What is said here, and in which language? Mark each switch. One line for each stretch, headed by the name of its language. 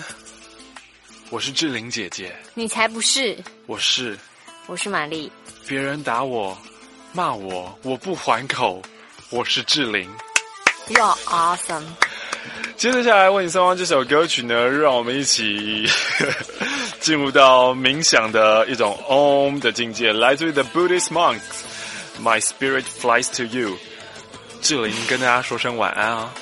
Chinese: 1:54，我是志玲姐姐。你才不是。我是。我是玛丽。别人打我骂我，我不还口，我是志玲。
English: You're awesome。
Chinese: 接着下来为你送上这首歌曲呢，让我们一起进入到冥想的一种 Om 的境界，来自于 The Buddhist Monks My Spirit Flies to You。志玲跟大家说声晚安啊，